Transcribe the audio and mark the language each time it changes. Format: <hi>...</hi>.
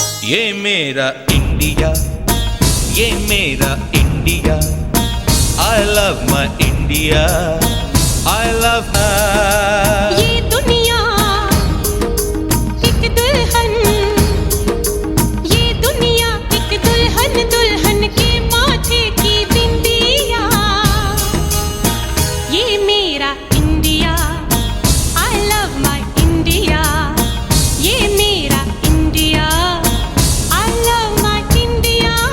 <hi>ये मेरा इंडिया, ये मेरा India.</hi> <en>I love my India, I love her.</en> <hi>ये दुनिया एक दुल्हन, ये दुनिया एक दुल्हन, दुल्हन के माथे की बिंदिया। ये मेरा India,</hi> <en>I love my India.</en> <hi>ये मेरा India,</hi> <en>I love my India.</en>